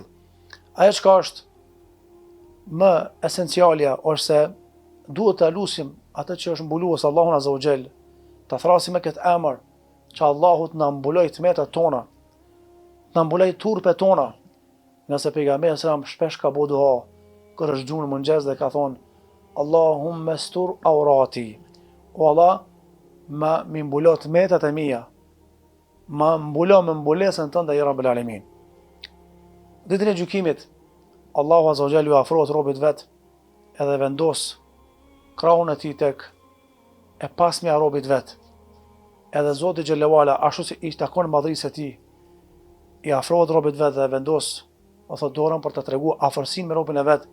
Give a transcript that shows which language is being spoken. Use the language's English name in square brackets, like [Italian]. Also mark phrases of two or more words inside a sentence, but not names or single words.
[Albanian] Ajo çka është më esencialja është se duhet të lusim atë që është mbulues Allahun [Arabic] عز وجل [Albanian] të thrasim me këtë emër, që Allahu të na mbuloj tmetat tona, të na mbuloj turpet tona. Nëse pejgamberi [Arabic] صلى الله عليه وسلم [Albanian] shpesh ka bëu dua, kur është gjunë mëngjes dhe ka thonë, [Arabic] اللهم استر عوراتي. [Albanian] O Allah, ma mi mbulo tmetat e mia. Ma mbulo me mbulesën tënde [Arabic] يا رب العالمين. [Albanian] Ditën e gjykimit, Allahu [Arabic] عز وجل [Albanian] ju afrohet robit vet, edhe vendos krahun e tij tek e pasmja e robit vet. Edhe Zoti [Arabic] جل وعلا, [Albanian] ashtu si i takon madhrisë e tij, i afrohet robit vet dhe vendos, o thot dorën për të treguar afërsinë me robin e vet.